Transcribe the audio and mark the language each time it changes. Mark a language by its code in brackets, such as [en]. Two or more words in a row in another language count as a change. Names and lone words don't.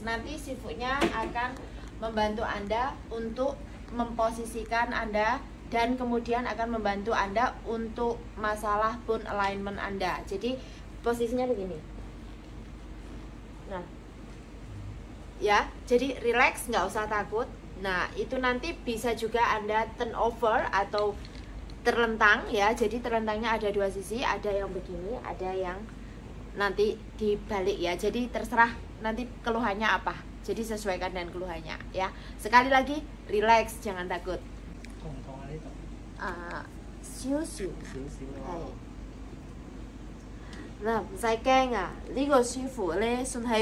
[id] Nanti sifunya akan membantu Anda untuk memposisikan Anda, dan kemudian akan membantu Anda untuk masalah [en] bone alignment [id] Anda. Jadi posisinya begini. Nah, ya, jadi relax, nggak usah takut. Nah, itu nanti bisa juga Anda [en] turn over [id] atau terlentang ya. Jadi terlentangnya ada dua sisi, ada yang begini, ada yang nanti dibalik ya. Jadi terserah nanti keluhannya apa. Jadi sesuaikan dengan keluhannya ya. Sekali lagi, relax, jangan takut. [yue] 痛唔痛啊？呢度少少少少係咯。嗱，唔使驚啊！呢個舒服咧，算係